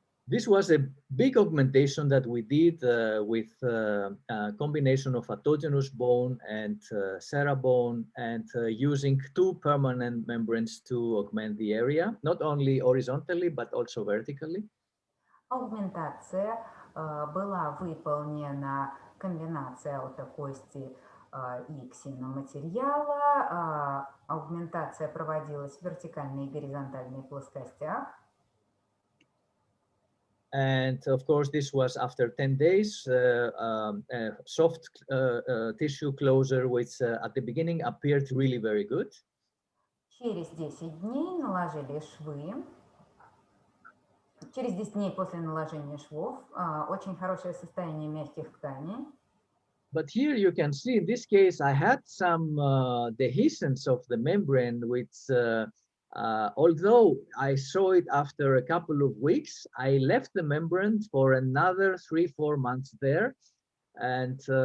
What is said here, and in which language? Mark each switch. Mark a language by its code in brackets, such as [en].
[en] This was a big augmentation that we did with a combination of autogenous bone and sera bone, and using 2 permanent membranes to augment the area, not only horizontally, but also vertically. [ru] Аугментация была выполнена комбинация аутокости и ксеноматериала. Аугментация проводилась в вертикальной и горизонтальной плоскостях. [en] And of course, this was after 10 days, soft tissue closure, which at the beginning appeared really very good. [ru] Через 10 дней наложили швы. Через 10 дней после наложения швов очень хорошее состояние мягких тканей. [en] But here you can see, in this case, I had some dehiscence of the membrane, which, although I saw it after a couple of weeks, I left the membrane for another 3-4 months there, and